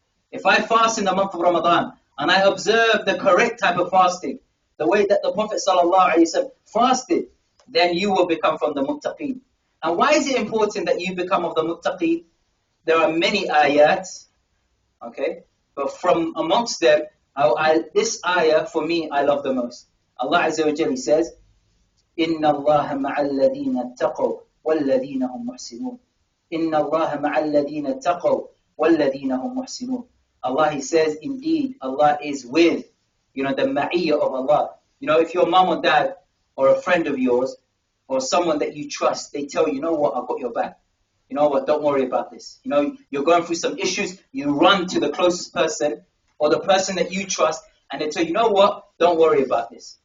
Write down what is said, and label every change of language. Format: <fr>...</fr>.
<en>If I fast in the month of Ramadan and I observe the correct type of fasting, the way that the Prophet ﷺ fasted, then you will become from the muttaqeen. And why is it important that you become of the muttaqeen? There are many ayats, okay? But from amongst them, this ayah, for me, I love the most. Allah Azza wa Jalla says,</en> <ar>إِنَّ اللَّهَ مَعَ الَّذِينَ اتَّقَوْا وَالَّذِينَ هُمْ مُحْسِنُونَ. إِنَّ اللَّهَ مَعَ الَّذِينَ اتَّقَوْا وَالَّذِينَ هُمْ مُحْسِنُونَ.</ar> <en>Allah, He says, indeed, Allah is with, the ma'iyyah of Allah. If your mom or dad or a friend of yours or someone that you trust, they tell you, you know what, I've got your back. You know what, don't worry about this. You're going through some issues, you run to the closest person or the person that you trust and they tell you, you know what, don't worry about this.</en>